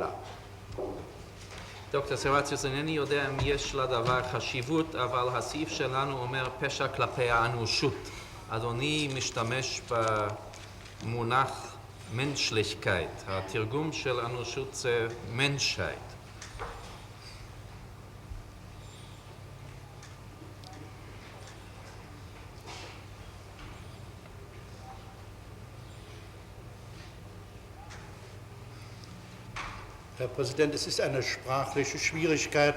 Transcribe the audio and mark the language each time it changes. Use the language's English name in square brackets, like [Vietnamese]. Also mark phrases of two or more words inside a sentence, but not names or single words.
[Hebrew] דוקטור סרציוס, אינני יודע אם יש לדבר חשיבות, אבל הסעיף שלנו אומר פשע כלפי האנושות. אדוני משתמש במונח menschlichkeit. התרגום של אנושות זה menschheit. [German] Herr Präsident, es ist eine sprachliche Schwierigkeit.